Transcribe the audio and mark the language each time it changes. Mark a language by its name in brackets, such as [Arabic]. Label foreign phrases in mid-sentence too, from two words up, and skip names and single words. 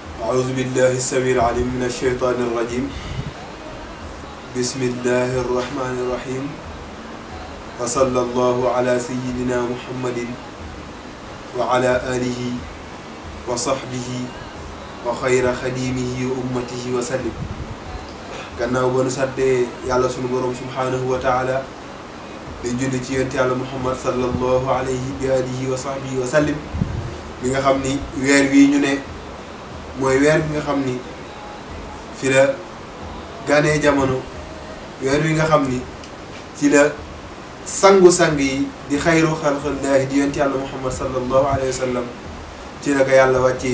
[Arabic] أعوذ بالله السميع العليم من الشيطان الرجيم بسم الله الرحمن الرحيم وصلى الله على سيدنا محمد وعلى آله وصحبه وخير خديمه وأمته وسلم [Wolof] gannaaw ba nu sàddee yàlla sunu borom [Arabic] سبحانه وتعالى [Wolof] di julli ci yonent yàlla [Arabic] Muhammad صلى الله عليه وعلى آله وصحبه وسلم [Wolof] mi nga xam ni weer wii ñu ne mooy weer bi nga xam ni fi la ganee jamono weer wi nga xam ni ci la sangu-sang yi di [Arabic] خير خلق الله [Wolof] di yonent yàlla Muhammad [Arabic] صلى الله عليه وسلم [Wolof] ci la ko yàlla wàccee